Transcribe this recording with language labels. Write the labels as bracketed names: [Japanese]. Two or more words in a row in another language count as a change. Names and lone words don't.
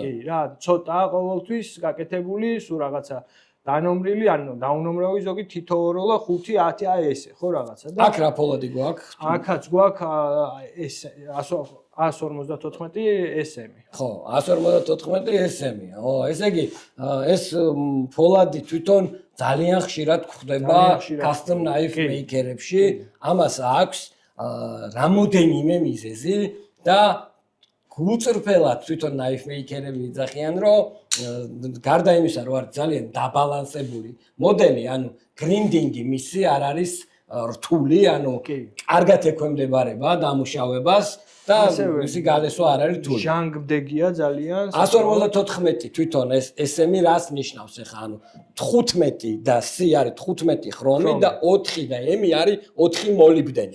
[Georgian] კი, რა, ცოტა ყოველთვის გაკეთებული, სულ რაღაცა დანომრილი, ანუ დაუნომრები ზოგი თითოეულ 5, 10 აი ესე, ხო რაღაცა და აქ რა ფოლადი გვაქვს? აქაც გვაქვს ეს 154 SM-ი. ხო, 154 SM-ია. ო, ესე იგი, ეს ფოლადი თვითონ ძალიან ხშირად გვხდება [English] custom knife maker- [Georgian] ებში. ამას აქვს რამოდენიმე მიზეზი და გულწრფელად თვითონ [English] knife maker- [Georgian] ები იძახიან, რომ გარდა იმისა, რომ არის ძალიან დაბალანსებული მოდელი, ანუ გრინდინგი მისი არ არის რთული, ანუ კარგად ექვემდებარება დამუშავებას და მისი გალესვა არ არის რთული. ჟანგბდეგია ძალიან. 154 თვითონ ეს SM-ი რას ნიშნავს ახლა, ანუ 15 და C არის 15 ხრომი და 4 და M-ი არის 4 მოლიბდენი.